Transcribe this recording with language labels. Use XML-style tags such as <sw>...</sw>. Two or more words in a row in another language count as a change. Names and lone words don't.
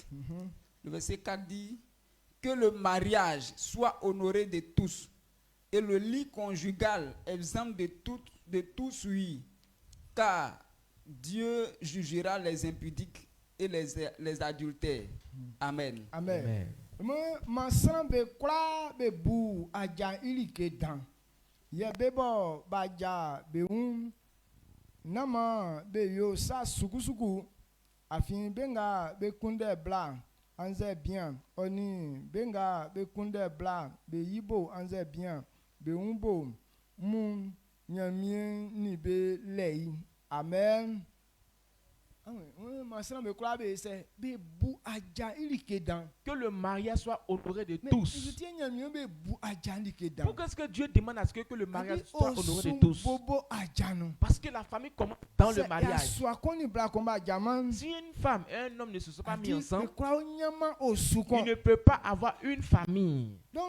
<fr>Le verset 4 dit que le mariage soit honoré de tous et le lit conjugal exempt de tout souillure, car Dieu jugera les impudiques et les adultères. Amen. Amen.</fr> <bci>Masan be kura be bu aja ilike dan. Ye bebo baja be nama be yo sa suku afin benga be kunde bla anze bien oni benga be kunde bla be yibo anze bien be umbo mun nyamien ni be lei amen.</bci> <fr>Que le mariage soit honoré de tous. Pourquoi est-ce que Dieu demande à ce que le mariage soit honoré de tous? Parce que la famille commence dans le mariage. Si une femme et un homme ne se sont pas mis ensemble, il ne peut pas avoir une famille.</fr>